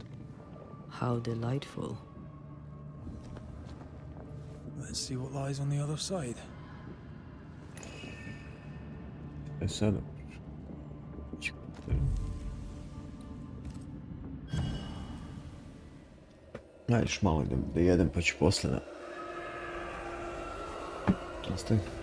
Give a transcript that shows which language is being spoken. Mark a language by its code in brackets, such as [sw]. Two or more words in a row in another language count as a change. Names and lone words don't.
[en] How delightful. Let's see what lies on the other side. [sr] E sad... Ajde još malo da jedem pa ću poslije na... Ostaje.